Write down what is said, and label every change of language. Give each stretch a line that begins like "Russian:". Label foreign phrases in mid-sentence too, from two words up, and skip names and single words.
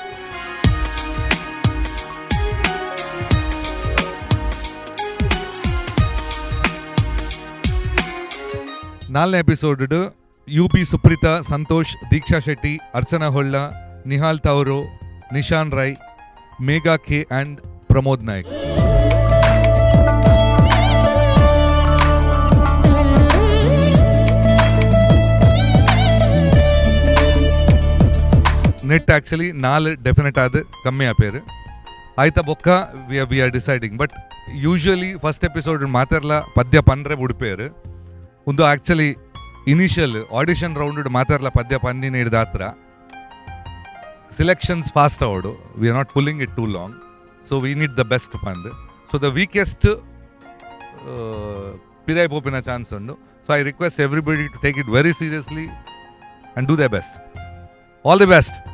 Kannada: ನಾಲ್ನೇ ಎಪಿಸೋಡ್ UP ಸುಪ್ರೀತಾ, ಸಂತೋಷ್, ದೀಕ್ಷಾ ಶೆಟ್ಟಿ, ಅರ್ಚನಾ ಹೊಳ್ಳ, ನಿಹಾಲ್ ತೌರೋ, ನಿಶಾನ್ ರೈ, ಮೇಘಾ ಕೆ ಅಂಡ್ ಪ್ರಮೋದ್ ನಾಯಕ್.
Tulu: ನೆಟ್ ಆ್ಯಕ್ಚುಲಿ 4 ಡೆಫಿನೆಟ್ ಆದ ಕಮ್ಮಿ ಆಪೇರು ಆಯ್ತಾ ಬೊಕ್ಕ
English: we are deciding. but usually first episode
Tulu: ಮಾತಾಡಲ ಪದ್ಯ ಪಂಡ್ರೆ ಉಡುಪೇರು ಒಂದು
English: actually initial audition round
Tulu: ಮಾತಾಡಲ ಪದ್ಯ ಪಂದಿನ ಹಿಡ್ದ ಹತ್ರ
English: selections fast
Tulu: ಅವಡು.
English: We are not pulling it too long, so we need the best ಪಂದ್. so the weakest
Tulu: ಪಿದಾಯ್ ಪೋಪಿನ ಚಾನ್ಸ್ ಉಂಡು.
English: So I request everybody to take it very seriously and do the best. All the best.